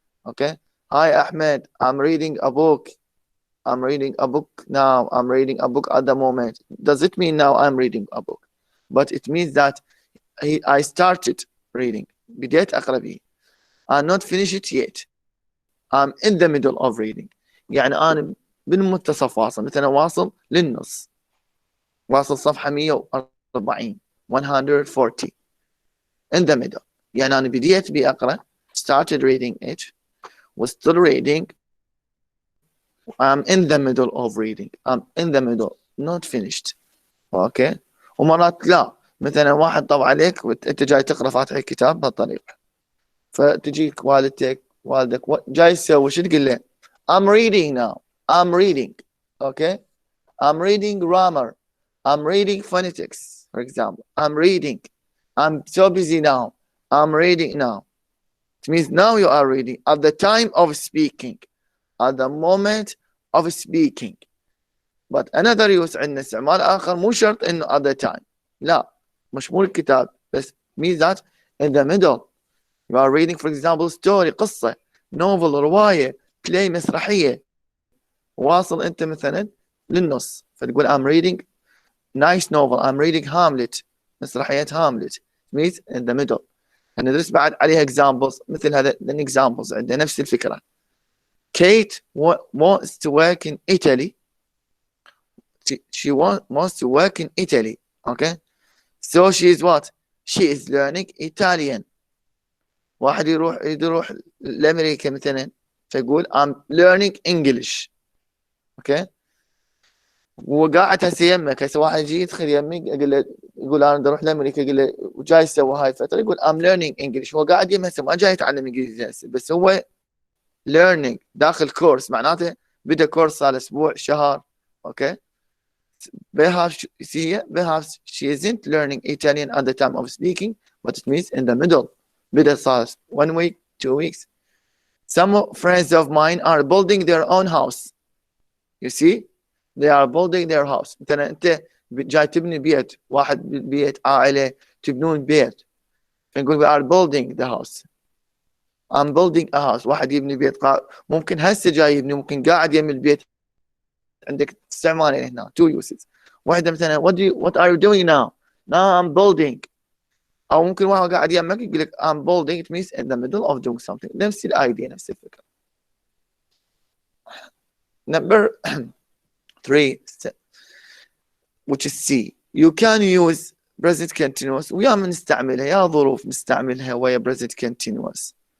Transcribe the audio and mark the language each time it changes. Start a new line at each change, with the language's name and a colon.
English: Okay, hi Ahmed, I'm reading a book. I'm reading a book now. I'm reading a book at the moment. Does it mean now I'm reading a book? But it means that I started reading.
Arabic: بديت أقرأ به.
English: I'm not finished yet. I'm in the middle of reading.
Arabic: يعني أنا بالمنتصف واصل، مثلا واصل للنص، واصل صفحة 140 140
English: in the middle.
Arabic: يعني أنا بديت بأقرأ
English: started reading it was still reading. I'm in the middle of reading. I'm in the middle not finished.
Arabic: اوكي. ومرات لا، مثلا واحد طب عليك وانت جاي تقرا فاتح الكتاب بهالطريقه، فتجيك والدتك والدك جاي تسوي شو تقول له؟
English: I'm reading now. I'm reading. Okay. I'm reading grammar. I'm reading phonetics, for example. I'm reading. I'm so busy now. I'm reading now. It means now you are reading at the time of speaking, at the moment of speaking. But another use
Arabic: عندنا استعمال آخر مو شرط إنه
English: at the time.
Arabic: لا، مش مو الكتاب بس
English: means that in the middle. You are reading for example story قصة novel رواية play مسرحية،
Arabic: واصل أنت مثلا للنص فتقول
English: I'm reading nice novel. I'm reading Hamlet.
Arabic: مسرحية هاملت
English: means in the middle.
Arabic: ندرس بعد عليها examples مثل هذا examples عندنا نفس الفكرة.
English: Kate wants to work in Italy. She wants to work in Italy. Okay. So she is what? She is learning Italian.
Arabic: واحد يروح لأمريكا مثلا فيقول
English: I'm learning English. Okay.
Arabic: وقاعد هسه يمك، هسه واحد يجي يدخل يمك يقول انا بدي اروح لامريكا، يقول له وجاي يسوي هاي الفتره يقول
English: I'm learning English.
Arabic: هو قاعد يم هسه ما جاي يتعلم انجليزي هسه، بس هو learning داخل كورس، معناته بدا كورس صار اسبوع شهر. اوكي.
English: Perhaps she isn't learning Italian at the time of speaking, but it means in the middle.
Arabic: بدا صار
English: 1 week 2 weeks. Some friends of mine are building their own house. You see, they are building their house.
Arabic: مثلا انت جاي تبني بيت، واحد بيت عائله تبنون بيت فنقول
English: we are building the house. I'm building a house.
Arabic: واحد يبني بيت ممكن هسه جاي يبني، ممكن قاعد يبني البيت. عندك استعمالين هنا
English: two uses.
Arabic: واحده مثلا
English: what are you doing now? Now I'm building.
Arabic: او ممكن واحد قاعد يمك يقول لك
English: I'm building. It means in the middle of doing something.
Arabic: نفس الايديا نفس الفكره.
English: Number 3 which is C. You can use present continuous.
Arabic: ويا من نستعملها، يا ظروف نستعملها ويا present continuous.